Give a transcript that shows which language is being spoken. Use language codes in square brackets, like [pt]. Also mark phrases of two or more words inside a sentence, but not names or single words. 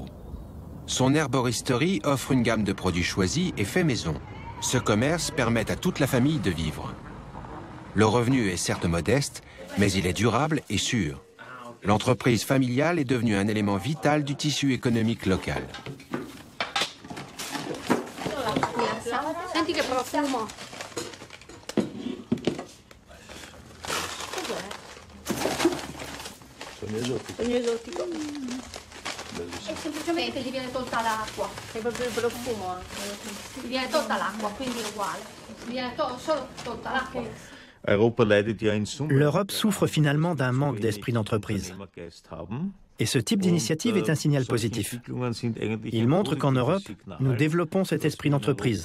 [fr] Son herboristerie offre une gamme de produits choisis et faits maison. Ce commerce permet à toute la famille de vivre. Le revenu est certes modeste, mais il est durable et sûr. L'entreprise familiale est devenue un élément vital du tissu économique local. [it] Senti che profumo. Sogno esotico. E semplicemente gli viene tolta l'acqua, è proprio il profumo. Gli viene tolta l'acqua, quindi è uguale. Gli viene solo tolta l'acqua. [fr] L'Europe souffre finalement d'un manque d'esprit d'entreprise. Et ce type d'initiative est un signal positif. Il montre qu'en Europe, nous développons cet esprit d'entreprise.